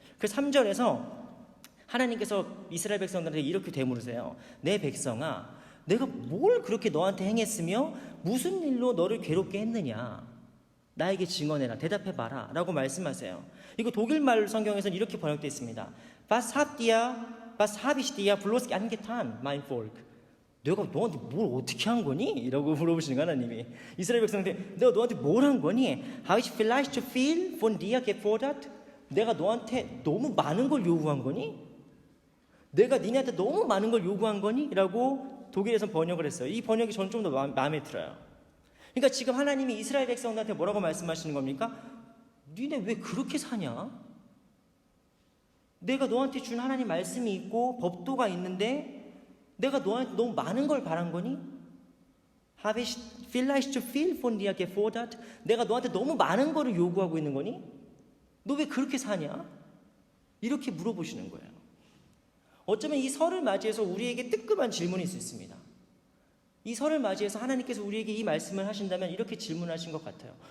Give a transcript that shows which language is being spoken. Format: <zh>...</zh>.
<ko>그 3절에서 하나님께서 이스라엘 백성들한테 이렇게 되물으세요. 내 백성아, 내가 뭘 그렇게 너한테 행했으며 무슨 일로 너를 괴롭게 했느냐? 나에게 증언해라. 대답해봐라. 라고 말씀하세요. 이거 독일말 성경에서는 이렇게 번역되어 있습니다.</ko> <de>Was habe ich dir bloß angetan, mein Volk?</de> <ko>내가 너한테 뭘 어떻게 한 거니? 이라고 물어보시는 거야, 하나님이. 이스라엘 백성들, 내가 너한테 뭘 한 거니?</ko> <de>Habe ich vielleicht viel von dir gefordert?</de> <ko>내가 너한테 너무 많은 걸 요구한 거니? 내가 니네한테 너무 많은 걸 요구한 거니? 라고 독일에서 번역을 했어요. 이 번역이 저는 좀 더 마음에 들어요. 그러니까 지금 하나님이 이스라엘 백성들한테 뭐라고 말씀하시는 겁니까? 니네 왜 그렇게 사냐? 내가 너한테 준 하나님 말씀이 있고 법도가 있는데 내가 너한테 너무 많은 걸 바란 거니?</ko> <de>Habe ich vielleicht zu viel von dir gefordert?</de> <ko>내가 너한테 너무 많은 거를 요구하고 있는 거니? 너 왜 그렇게 사냐? 이렇게 물어보시는 거예요. 어쩌면 이 설을 맞이해서 우리에게 뜨끔한 질문일 수 있습니다. 이 설을 맞이해서 하나님께서 우리에게 이 말씀을 하신다면 이렇게 질문하신 것 같아요.</ko>